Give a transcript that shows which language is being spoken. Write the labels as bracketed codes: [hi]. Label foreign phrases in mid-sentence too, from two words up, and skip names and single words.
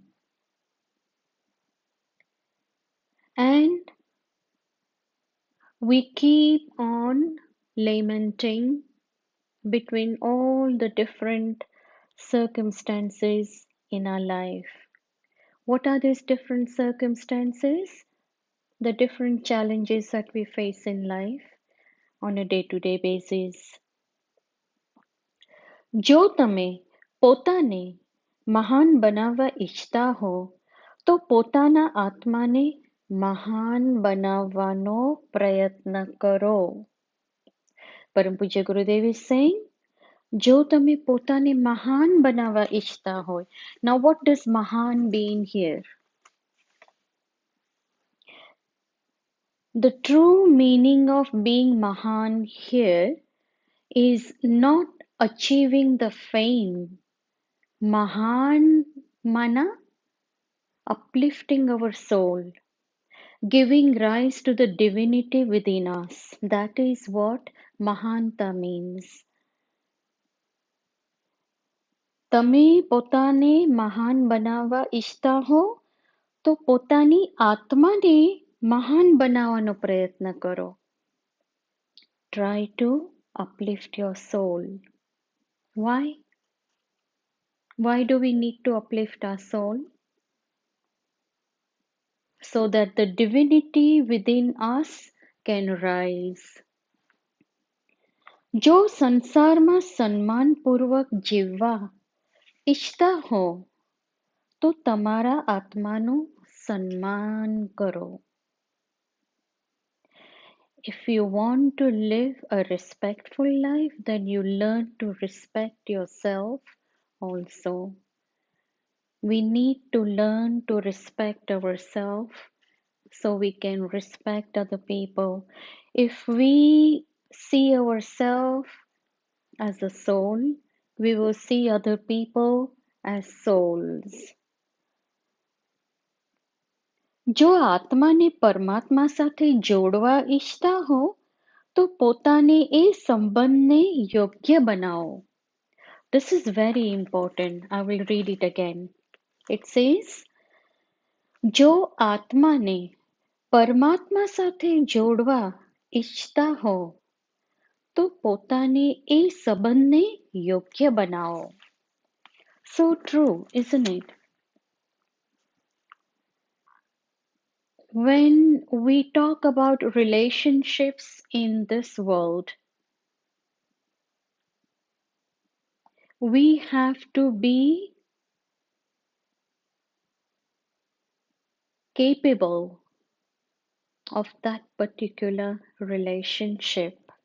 [en] And we keep on lamenting between all the different circumstances in our life. What are these different circumstances? The different challenges that we face in life on a day-to-day basis. [gu] જો તમે પોતાને મહાન બનાવવા ઈચ્છતા હો તો પોતાના આત્માને મહાન બનાવવાનો પ્રયત્ન કરો. [en] પરમ પૂજ્ય ગુરુદેવ is saying, [gu] જો તમે પોતાને મહાન બનાવવા ઈચ્છતા હોય. [en] Now what does મહાન mean here? The true meaning of being Mahan here is not achieving the fame. Mahan mana uplifting our soul, giving rise to the divinity within us. That is what Mahanta means. [gu] તમે પોતાને મહાન બનાવવા ઈચ્છતા હો તો પોતાની આત્માને મહાન બનાવવાનો પ્રયત્ન કરો. [en] Try to uplift your soul. Why? Why do we need to uplift our soul? So that the divinity within us can rise. [gu] જો સંસારમાં સન્માનપૂર્વક જીવવા ઈચ્છતા હો તો તમારા આત્માનું સન્માન કરો. [en] If you want to live a respectful life, then you learn to respect yourself also. We need to learn to respect ourselves so we can respect other people. If we see ourselves as a soul, we will see other people as souls. [gu] જો આત્માને પરમાત્મા સાથે જોડવા ઈચ્છતા હો તો પોતાને એ સંબંધને યોગ્ય બનાવો. [en] This is very important. I will read it again. It says, [gu] જો આત્માને પરમાત્મા સાથે જોડવા ઈચ્છતા હો તો પોતાને એ સંબંધને યોગ્ય બનાવો. [en] So true, isn't it? When we talk about relationships in this world, we have to be capable of that particular relationship.